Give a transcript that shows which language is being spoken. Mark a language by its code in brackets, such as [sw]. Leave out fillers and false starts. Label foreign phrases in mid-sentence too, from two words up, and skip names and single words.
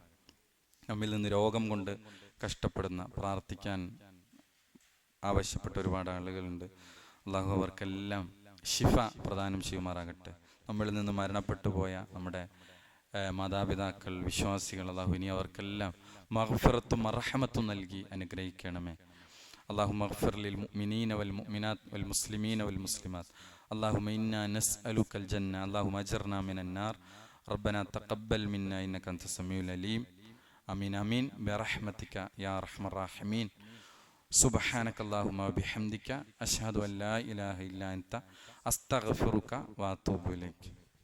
[ml] നമ്മിൽ നിന്ന് രോഗം കൊണ്ട് കഷ്ടപ്പെടുന്ന, പ്രാർത്ഥിക്കാൻ ആവശ്യപ്പെട്ട ഒരുപാട് ആളുകളുണ്ട്. അല്ലാഹു അവർക്കെല്ലാം ശിഫ പ്രദാനം ചെയ്യുമാറാകട്ടെ. നമ്മളിൽ നിന്ന് മരണപ്പെട്ടു പോയ നമ്മുടെ മാതാപിതാക്കൾ, വിശ്വാസികൾ, അല്ലാഹു ഇനി അവർക്കെല്ലാം മഗ്ഫിറത്തും മർഹമത്തും നൽകി അനുഗ്രഹിക്കണമേ. [ar] اللهم اغفر للمؤمنين والمؤمنات والمسلمين والمسلمات. اللهم إنا نسألك الجنة. اللهم أجرنا من النار. ربنا تقبل منا إنك أنت السميع العليم. آمين آمين برحمتك يا أرحم الراحمين. سبحانك اللهم وبحمدك أشهد أن لا إله إلا أنت أستغفرك وأتوب إليك.